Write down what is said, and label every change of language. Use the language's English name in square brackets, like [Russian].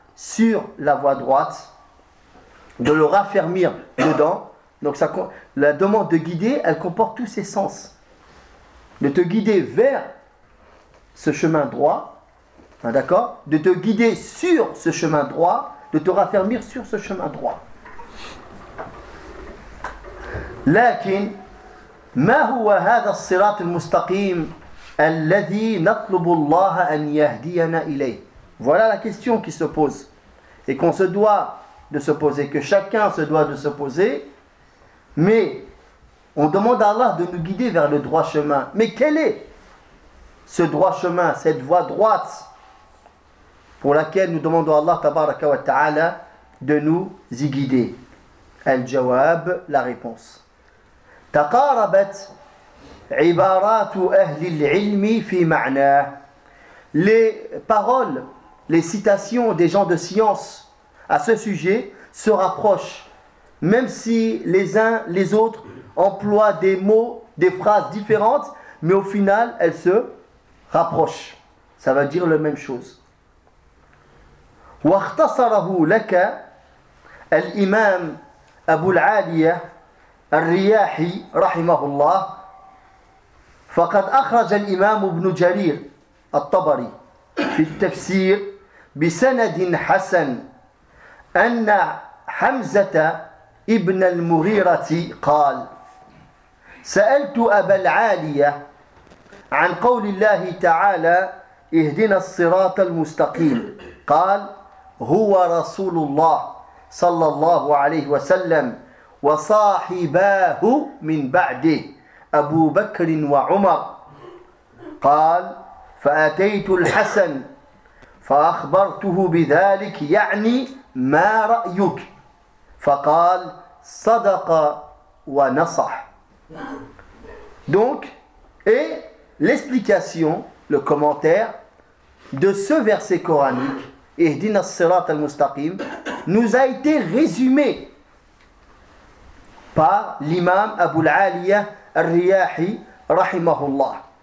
[French] sur la voie droite, de le raffermir dedans. Donc ça, la demande de guider, elle comporte tous ses sens. De te guider vers ce chemin droit, hein, d'accord ? De te guider sur ce chemin droit, de te raffermir sur ce chemin droit. [Arabic] لكن ما هو هذا الصراط المستقيم الذي نطلب الله أن يهدينا إليه؟ [French] Voilà la question qui se pose et qu'on se doit de se poser, que chacun se doit de se poser. Mais on demande à Allah de nous guider vers le droit chemin. Mais quel est ce droit chemin, cette voie droite pour laquelle nous demandons à Allah tabaraka wa ta'ala de nous y guider? Al-Jawab, la réponse. [Arabic] تقاربت عبارات أهل العلم في معنى. [French] Les paroles, les citations des gens de science à ce sujet se rapprochent, même si les uns les autres emploient des mots, des phrases différentes, mais au final elles se rapprochent. Ça veut dire la même chose. [Arabic] واختصره لك الإمام أبو العالية الرياحي رحمه الله فقد أخرج الإمام ابن جرير الطبري في التفسير بسند حسن أن حمزة ابن المغيرة قال سألت أبا العالية عن قول الله تعالى اهدنا الصراط المستقيم قال هو رسول الله صلى الله عليه وسلم وصاحباه من بعده أبو بكر وعمر قال فأتيت الحسن فأخبرته بذلك يعني ما رأيك فقال صدق ونصح. [French] Donc, et l'explication, le commentaire de ce verset coranique, [Arabic] اهدنا الصراط المستقيم, [French] nous a été résumé par l'imam Abu al-Aliyah al-Riyahi rahimahullah.